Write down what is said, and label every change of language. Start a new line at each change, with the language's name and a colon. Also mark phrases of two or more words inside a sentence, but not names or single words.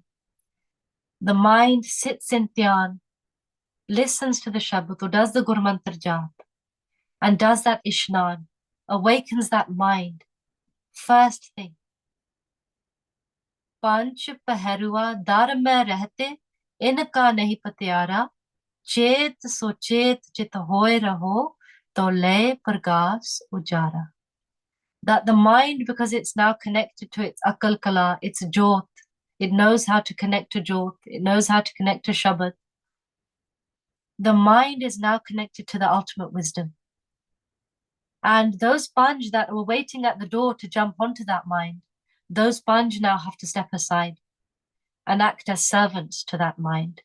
English: The mind sits in Dhyan, listens to the Shabad, or does the
Punjabi: ਗੁਰਮੰਤਰ ਜਾਪ,
English: and does that Ishnan, awakens that mind. First thing,
Punjabi: ਪੰਚ ਪਹਿਰੂਆ ਦਰ ਮੇਂ ਰਹਿਤੇ, ਇਨਕਾ ਨਹੀ ਪਤਿਆਰਾ, ਚੇਤ ਸੁਚੇਤ ਚਿਤ ਹੋਏ ਰਹੋ, ਤੋ ਲੇ ਪਰਗਾਸ ਉਜਾਰਾ.
English: That the mind, because it's now connected to its
Punjabi: ਅਕਾਲ ਕਲਾ,
English: its jot, it knows how to connect to jot, it knows how to connect to Shabad. The mind is now connected to the ultimate wisdom. And those panj that were waiting at the door to jump onto that mind, those panj now have to step aside and act as servants to that mind.